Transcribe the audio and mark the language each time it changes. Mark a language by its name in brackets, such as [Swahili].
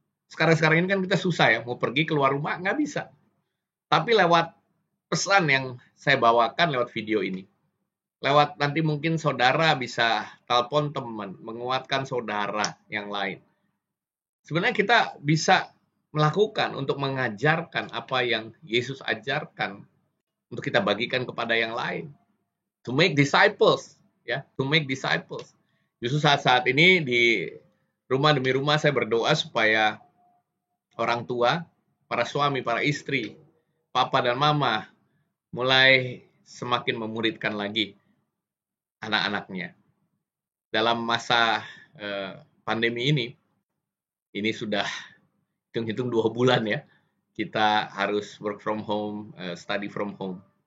[Indonesian] Sekarang ini kan kita susah ya, mau pergi keluar rumah nggak bisa. Tapi lewat pesan yang saya bawakan lewat video ini, lewat nanti mungkin saudara bisa telepon teman, menguatkan saudara yang lain. Sebenarnya kita bisa melakukan untuk mengajarkan apa yang Yesus ajarkan untuk kita bagikan kepada yang lain. [English] To make disciples, ya, to make disciples. [Indonesian] Justru saat ini di rumah demi rumah saya berdoa supaya orang tua, para suami, para istri, papa dan mama mulai semakin memuridkan lagi anak-anaknya. Dalam masa pandemi ini sudah hitung-hitung 2 bulan ya, kita harus [English] work from home, study from home.